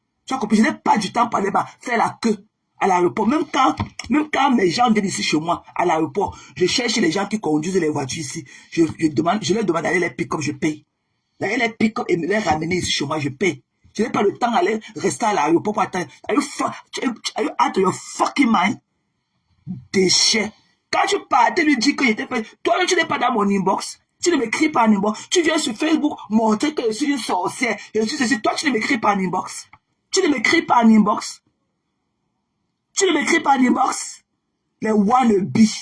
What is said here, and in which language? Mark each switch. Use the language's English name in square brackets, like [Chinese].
[French] Tu as compris? Je n'ai pas du temps pour aller faire la queue à l'aéroport. Même quand mes gens viennent ici chez moi, à l'aéroport, je cherche les gens qui conduisent les voitures ici. Je leur demande d'aller les pick-up, je paye. D'aller les pick-up et me les ramener ici chez moi, je paye. Je n'ai pas le temps d'aller rester à l'aéroport pour attendre. [English] Are you out of your fucking mind? [French] Déchet. Quand tu partais, lui dis que j'étais fait. Toi, tu n'es pas dans mon inbox. Tu ne m'écris pas en inbox. Tu viens sur Facebook montrer que je suis une sorcière. Je suis ceci. Toi, tu ne m'écris pas en inbox. Tu ne m'écris pas en inbox. Tu ne m'écris pas en inbox. Les wannabe.